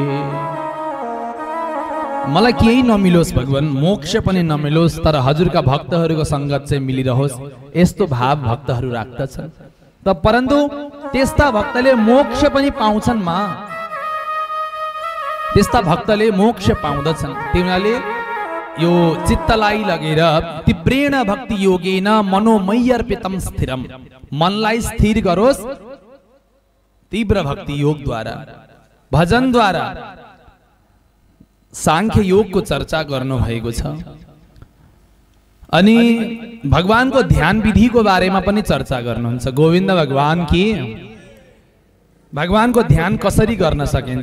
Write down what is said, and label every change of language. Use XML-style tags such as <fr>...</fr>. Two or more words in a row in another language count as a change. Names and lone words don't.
<ne>मलाई केही नमिलोस् भगवान, मोक्ष पनि नमिलोस्, तर हजुरका भक्तहरूको संगत चाहिँ मिलिरहोस्, यस्तो भाव भक्तहरू राख्दछन्। त परन्तु त्यस्ता भक्तले मोक्ष पनि पाउँछन् मा, त्यस्ता भक्तले मोक्ष पाउँदछन्। तिनीहरूले यो चित्तलाई लगेर</ne> <sa>तीव्रेण भक्ति योगेन मनोमय्यर्पितम स्थिरम,</sa> <ne>मनलाई स्थिर गरोस् तीव्र भक्ति योगद्वारा, भजनद्वारा सांख्य योगको चर्चा गर्नु भएको छ। अनि भगवानको ध्यान विधिको बारेमा पनि चर्चा गर्नुहुन्छ गोविन्द भगवान कि भगवानको ध्यान कसरी गर्न सकिन्छ।</ne>